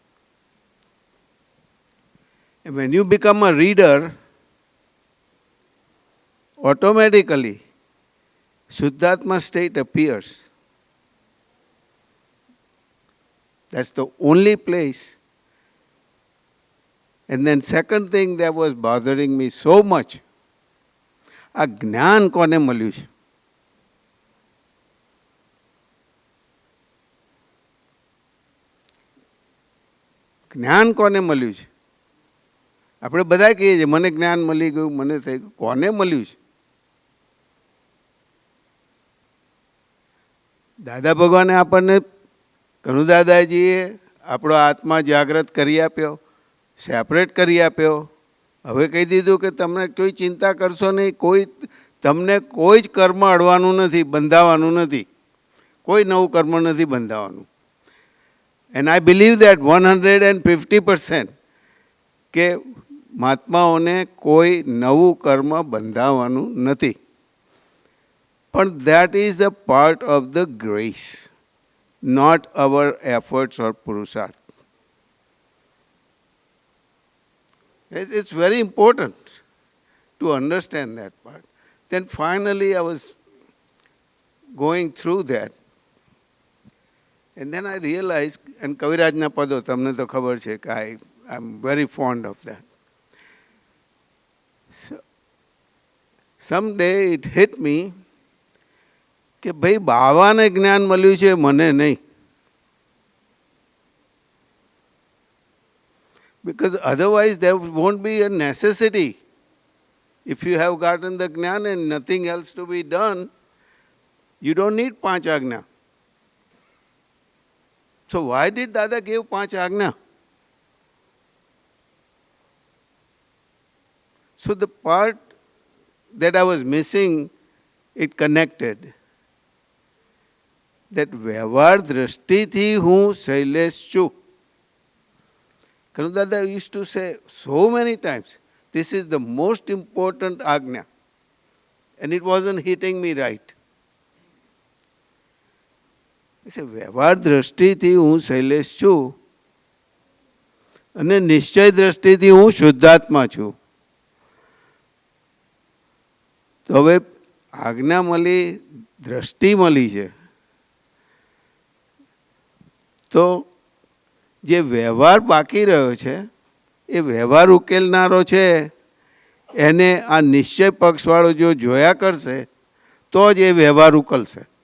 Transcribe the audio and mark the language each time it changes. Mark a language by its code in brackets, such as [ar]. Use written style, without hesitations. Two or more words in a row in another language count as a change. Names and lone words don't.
[en] And when you become a reader, automatically, Shuddhatma state appears. That's the only place. And then second thing that was bothering me so much, [gu] આ જ્ઞાન કોને મળ્યું છે? જ્ઞાન કોને મળ્યું છે? આપણે બધા કહીએ છીએ મને જ્ઞાન મળી ગયું, મને થઈ ગયું. કોને મળ્યું છે? દાદા ભગવાને આપણને, કનુ દાદાજીએ આપણો આત્મા જાગૃત કરી આપ્યો, સેપરેટ કરી આપ્યો. હવે કહી દીધું કે તમને કોઈ ચિંતા કરશો નહીં, તમને કોઈ જ કર્મ અડવાનું નથી, બંધાવાનું નથી, કોઈ નવું કર્મ નથી બંધાવાનું. [en] And I believe that 150% [gu] કે મહાત્માઓને કોઈ નવું કર્મ બંધાવાનું નથી. [en] પણ that is a part of the grace, not our efforts or purusharth. It's very important to understand that part. Then finally I was going through that. And then I realized, and Kavirajna Pado, [gu] તમને તો ખબર છે કે [en] I'm very fond of that. So, someday it hit me [gu] કે ભાઈ બાવાને જ્ઞાન મળ્યું છે, મને નહીં. [en] Because otherwise there won't be a necessity. If you have gotten the jnana and nothing else to be done, you don't need Panch Agna. So why did Dada give Panch Agna? So the part that I was missing, it connected. [gu] That વ્યવહાર દ્રષ્ટિથી હું શૈલેષ છું. [en] Kanu Dada used to say so many times, this is the most important Agna. And it wasn't hitting me right. He said, [gu] વ્યવહાર દ્રષ્ટિથી હું શૈલેષ છું અને નિશ્ચય દ્રષ્ટિથી હું શુદ્ધાત્મા છું. તો હવે આજ્ઞા મળી, દ્રષ્ટિ મળી છે, તો જે વ્યવહાર બાકી રહ્યો છે એ વ્યવહાર ઉકેલનારો છે એને આ નિશ્ચય પક્ષવાળો જો જોયા કરશે તો જ એ વ્યવહાર ઉકલશે.